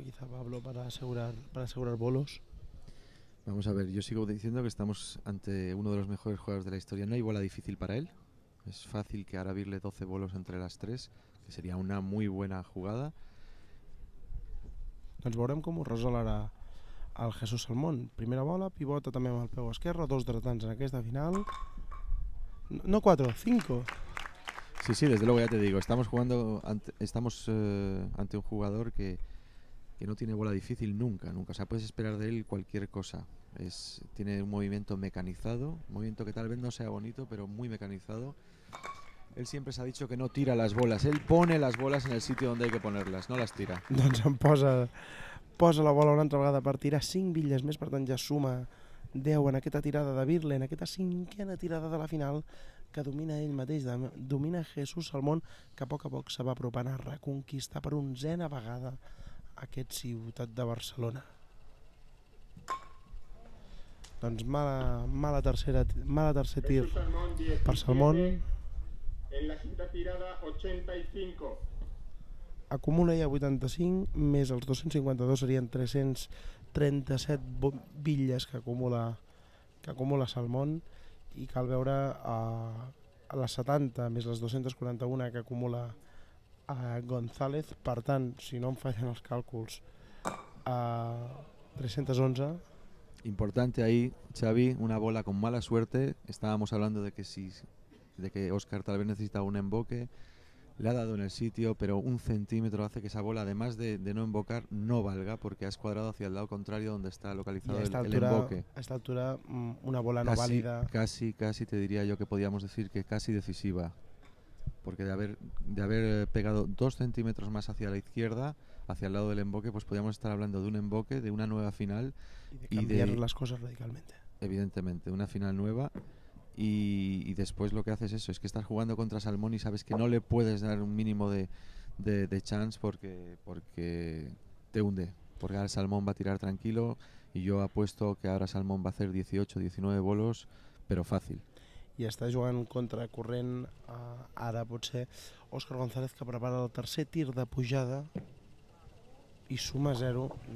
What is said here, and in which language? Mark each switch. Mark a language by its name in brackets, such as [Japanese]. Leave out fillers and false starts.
[Spanish] Quizá, Pablo, para asegurar bolos. Vamos a ver, yo sigo diciendo que estamos ante uno de los mejores jugadores de la historia. No hay bola difícil para él. Es fácil que ahora virle 12 bolos entre las 3, que sería una muy buena jugada. [Catalan] Doncs veurem com ho resol ara el Jesús Salmón. Primera bola, pivota també amb el peu esquerre, 2 dretans en aquesta final. No 4, 5. [Spanish] Sí, desde luego ya te digo, estamos ante un jugador que no tiene bola difícil nunca. O sea, puedes esperar de él cualquier cosa. Tiene un movimiento mecanizado, un movimiento que tal vez no sea bonito, pero muy mecanizado. Él siempre se ha dicho que no tira las bolas, él pone las bolas en el sitio donde hay que ponerlas, no las tira. [Catalan] Doncs em posa la bola una altra vegada per tirar 5 bitlles més, per tant ja suma 10 en aquesta tirada de Birle, en aquesta 5a tirada de la final, que domina ell mateix, domina Jesús Salmón, que a poc se va apropant a reconquistar per 11a vegada aquest Ciutat de Barcelona. Doncs mala tercer tir per Salmón. [Spanish] En la quinta tirada 85. [Catalan] Acumula ja 85, més els 252 serien 337 bitlles que acumula Salmón, i cal veure a les 70 més les 241 que acumula González. Per tant, si no em fallen els càlculs, 311. [Spanish] Importante ahí, Xavi, una bola con mala suerte. Estábamos hablando de que Óscar tal vez necesitaba un emboque. Le ha dado en el sitio, pero 1 centímetro hace que esa bola, además de no embocar, no valga, porque ha escuadrado hacia el lado contrario donde está localizado el emboque. A esta altura, una bola no válida. Casi te diría yo que podíamos decir que casi decisiva, porque de haber pegado 2 centímetros más hacia la izquierda, hacia el lado del emboque, pues podríamos estar hablando de un emboque, de una nueva final. Y de cambiar las cosas radicalmente. Evidentemente, una final nueva. Y después lo que haces es que estás jugando contra Salmón y sabes que no le puedes dar un mínimo de chance porque te hunde. Porque ahora Salmón va a tirar tranquilo y yo apuesto que ahora Salmón va a hacer 18, 19 bolos, pero fácil. [Catalan] I està jugant contracorrent ara potser Óscar González, que prepara el tercer tir de pujada i suma 0.